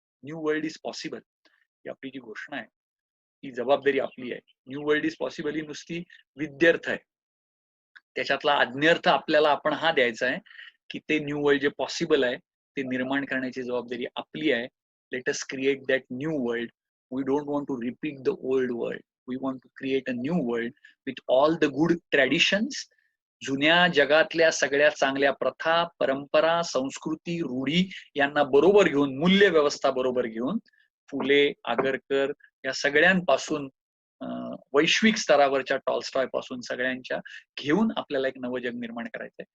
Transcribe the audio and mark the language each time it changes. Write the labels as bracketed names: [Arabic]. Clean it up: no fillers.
[English] new world is possible [Marathi] ही आपली जी घोषणा आहे, ही जबाबदारी आपली आहे. [English] new world is possible [Marathi] ही नुसती विद्यार्थ आहे, त्याच्यातला आज्ञार्थ आपल्याला आपण हा द्यायचा आहे की ते न्यू वर्ल्ड जे पॉसिबल आहे ते निर्माण करण्याची जबाबदारी आपली आहे. [English] Let us create that new world. We don't want to repeat the old world. We want to create a new world with all the good traditions. [Marathi] जुन्या जगातल्या सगळ्या चांगल्या प्रथा, परंपरा, संस्कृती, रूढी यांना बरोबर घेऊन, मूल्य व्यवस्था बरोबर घेऊन, फुले, आगरकर या सगळ्यांपासून, वैश्विक स्तरावरच्या टॉल्स्टॉय पासून सगळ्यांच्या घेऊन आपल्याला एक नवं जग निर्माण करायचंय.